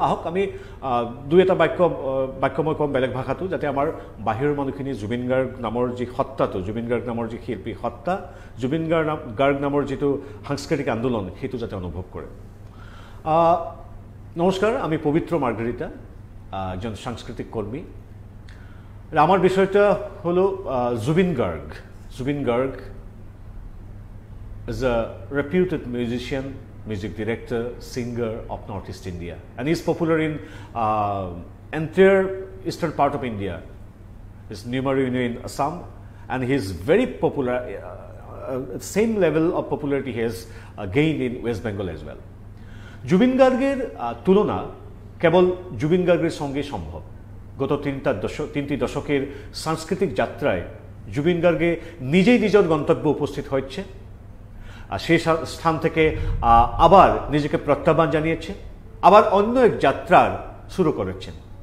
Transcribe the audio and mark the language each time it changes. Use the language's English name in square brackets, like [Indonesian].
[Assamese] আহক আমি দুই এটা বাক্য মই ক'ম বেলেগ ভাষাটো, যাতে আমাৰ বাহিৰৰ মানুহখিনি জুবিন গাৰ্গ নামৰ যি সত্তাটো, জুবিন গাৰ্গ নামৰ যি শিল্পী সত্তা, জুবিন গাৰ্গ নামৰ যিটো সাংস্কৃতিক আন্দোলন, সেইটো যাতে অনুভৱ কৰে। [Bangla] নমস্কাৰ, আমি পবিত্ৰ মাৰ্গাৰিটা, একজন সাংস্কৃতিক কর্মী। আমার বিষয়টা হলো Zubeen Garg. [English] Zubin Garg is a reputed musician, music director, singer of Northeast India, and he's popular in entire eastern part of India. His Numari in Assam, and he's very popular. Same level of popularity he has gained in West Bengal as well. [Bangla] Zubin Garger তুলনা কেবল জুবিন গার্গের সঙ্গে সম্ভব। গত তিনটি দশকের সাংস্কৃতিক যাত্রায় জুবিন গার্গে নিজেই নিজের গন্তব্যে উপস্থিত হয়েছে, আর সেই স্থান থেকে আবার নিজেকে প্রত্যাহ্বান জানিয়েছে, আবার অন্য এক যাত্রার শুরু করেছেন।